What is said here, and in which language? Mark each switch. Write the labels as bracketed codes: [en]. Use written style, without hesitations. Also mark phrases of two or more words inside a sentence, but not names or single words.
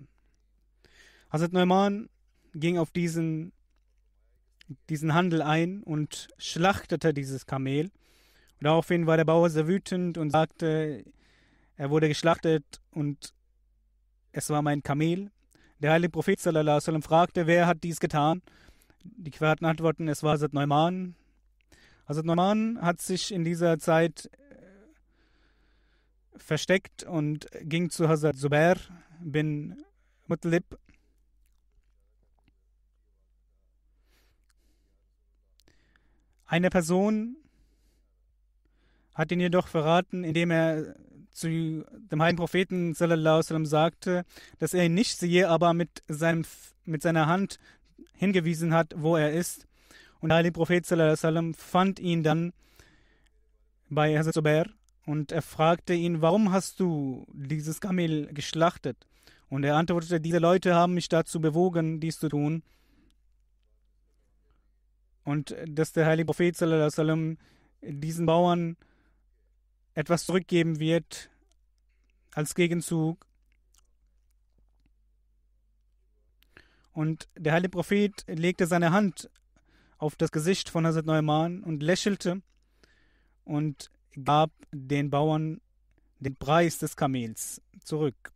[de] Hazrat Neumann ging auf diesen Handel ein und schlachtete dieses Kamel. Und daraufhin war der Bauer sehr wütend und sagte, er wurde geschlachtet und es war mein Kamel. Der heilige Prophet [ar] صلى الله عليه وسلم [de] fragte, wer hat dies getan? Die Gefährten antworten, es war Hazrat Neumann. Hazrat Neumann hat sich in dieser Zeit versteckt und ging zu Hazrat Zubair bin Muttalib. Eine Person hat ihn jedoch verraten, indem er zu dem heiligen Propheten [ar] صلى الله عليه وسلم [de] sagte, dass er ihn nicht sehe, aber mit seiner Hand hingewiesen hat, wo er ist. Und der heilige Prophet [ar] صلى الله عليه وسلم [de] fand ihn dann bei Hazrat Zubair und er fragte ihn, warum hast du dieses Kamel geschlachtet? Und er antwortete, diese Leute haben mich dazu bewogen, dies zu tun. Und dass der heilige Prophet [ar] صلى الله عليه وسلم [de] diesen Bauern etwas zurückgeben wird als Gegenzug. Und der heilige Prophet legte seine Hand auf das Gesicht von Hazrat Neumann und lächelte und gab den Bauern den Preis des Kamels zurück.